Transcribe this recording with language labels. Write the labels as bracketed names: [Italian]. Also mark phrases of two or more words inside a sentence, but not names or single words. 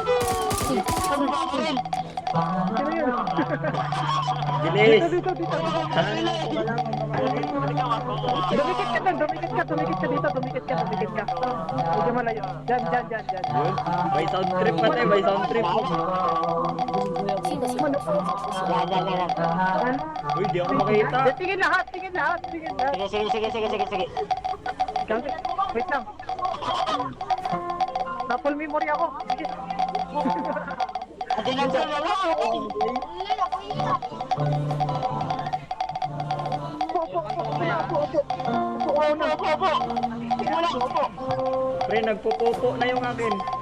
[Filipino] Sino yun? Bilis. Dito. Dumikit ka dito. Medyo malayo. Diyan. Yun. May [English] sound trip [Filipino] pa tayo, may [English] sound trip. [Chinese] 新的信号出现。 [Filipino] Uy, di ako makita. Tingin lahat. Sige. Wait lang. Na- [English] full memory [Filipino] ako. Sige. Pre, nagpupupo na yung akin.